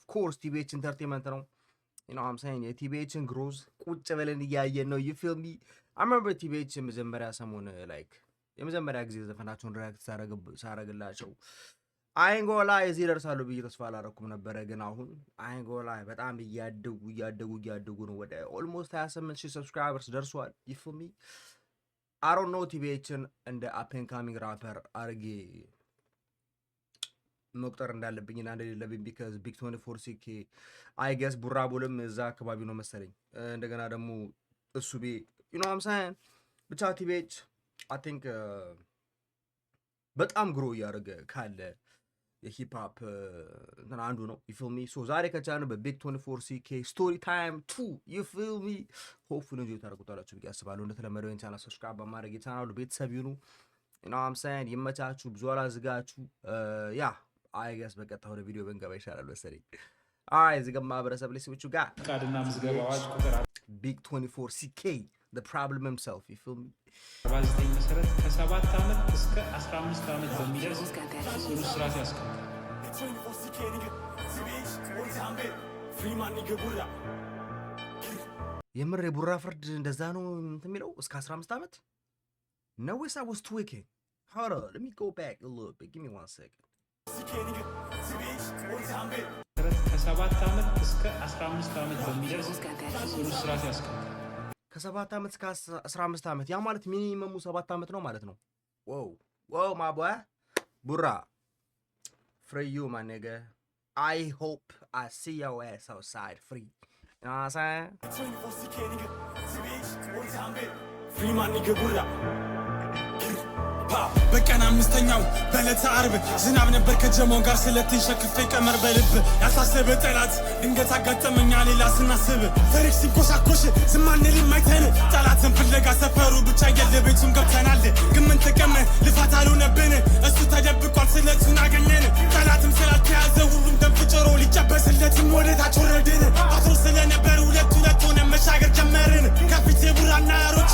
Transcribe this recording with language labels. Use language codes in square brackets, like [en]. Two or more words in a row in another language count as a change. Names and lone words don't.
[am] ኮርስ ቲቪኤች ኢንተርቴይንመንት ነው ነው አምሳይን የቲቪኤችን ግሮዝ ቁጭ ብለን እያየን ነው። [en] you feel me I remember [am] ቲቪኤች መጀመሪያ ሰሞን ላይክ የመጀመሪያ ጊዜ ዘፈናቸውን ሪያክት ሳረግላቸው አይንጎላ እዚህ ደርሳለሁ ብዬ ተስፋ አላረኩም ነበረ። ግን አሁን አይንጎላ በጣም እያደጉ ነው። ወደ ኦልሞስት 28000 ሰብስክራይበርስ ደርሷል። [en] you feel me I don't know [am] ቲቪኤችን እንደ [en] up and coming rapper [am] አርጌ መቁጠር እንዳለብኝ እና እንደሌለብኝ ቢካዝ ቢግ 24 ሲኬ [en] I guess [am] ቡራቡልም እዛ አካባቢ ነው መሰለኝ። እንደገና ደግሞ እሱ ቤ [en] you know what I'm saying [am] ብቻ ቲቪኤች [en] I think [am] በጣም ግሮ እያደረገ ካለ የሂፕ ሆፕ እንትን አንዱ ነው። [en] you feel me so [am] ዛሬ ከቻልነው በቢግ 24 ሲኬ [en] story time [am] 2 [en] you feel me [am] ሆፕፉሊ እንጆይ ታደርጉታላችሁ ብዬ አስባለሁ። እንደተለመደው ይህን ቻናል ሰብስክራይብ በማድረግ የቻናሉ ቤተሰብ ይሁኑ። [en] you know what I'm saying [am] ይመቻችሁ፣ ብዙ አላዝጋችሁ። [en] yeah I guess [am] በቀጥታ ወደ ቪዲዮ ብንገባ ይሻላል መሰለኝ። አይ እዚህ ጋር ማህበረሰብ ላይ ስብቹ ጋር ፍቃድና ምዝገባ አዋጅ ቁጥር [en] ቢግ 24 ሲኬ the problem himself you feel me [am] 49 መሰረት ከ7 ዓመት እስከ 15 ዓመት በሚደርስ ጽኑ እስራት ያስቀጣል። የምር የቡራ ፍርድ እንደዛ ነው እንትን የሚለው እስከ 15 ዓመት ነው ወይስ [en] I was tweaking? Hold on, let me go back a little bit. Give me 1 second. [am] ከ7 ዓመት እስከ 15 ዓመት በሚደርስ ጽኑ እስራት ያስቀጣል። ከ7 ዓመት እስከ 15 ዓመት ያ ማለት ሚኒመሙ 7 ዓመት ነው ማለት ነው። ዋው [en] my boy [am] ቡራ [en] free you my nigga. I hope I see your ass outside free. You know what I'm saying? Free my nigga [am] ቡራ በቀን አምስተኛው በዕለተ ዓርብ ዝናብ ነበር ከጀማው ጋር ስለትን ሸክፌ ቀመር በልብ ያሳሰበ ጠላት ድንገት አጋጠመኛ ሌላ ስናስብ ታሪክ ሲንኮሻኮሽ ዝም አንልም አይተን ጠላትን ፍለጋ ሰፈሩ ብቻ የለቤቱን ገብተናል። ግን ምን ጥቅም ልፋት አልሆነብን እሱ ተደብቋል ስለቱን አገኘን። ጠላትም ስላልተያዘ ሁሉም ደንፍጭሮ ሊጨበስለትም ወደታች ወረድን። አስሮ ስለነበር ሁለት ሆነ መሻገር ጀመርን። ከፊቴ ቡራና ያሮች